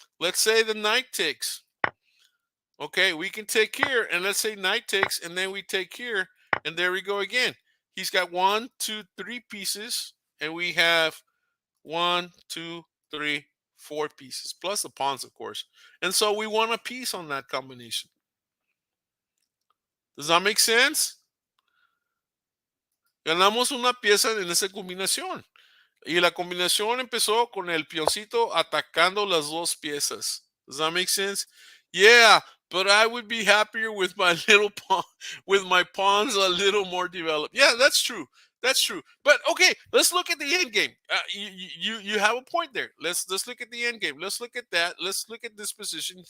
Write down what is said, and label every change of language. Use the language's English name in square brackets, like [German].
[English] Let's say the knight takes. Okay, we can take here, and let's say knight takes, and then we take here, and there we go again. He's got 1, 2, 3 pieces, and we have 1, 2, 3, 4 pieces, plus the pawns, of course. And so we want a piece on that combination. Does that make sense? [Spanish] Ganamos una pieza en esa combinación. Y la combinación empezó con el peoncito atacando las dos piezas. [English] Does that make sense? Yeah, but I would be happier with my little pawn, with my pawns a little more developed. Yeah, that's true. That's true. But okay, let's look at the end game. You have a point there. Let's look at the end game. Let's look at that. Let's look at this position.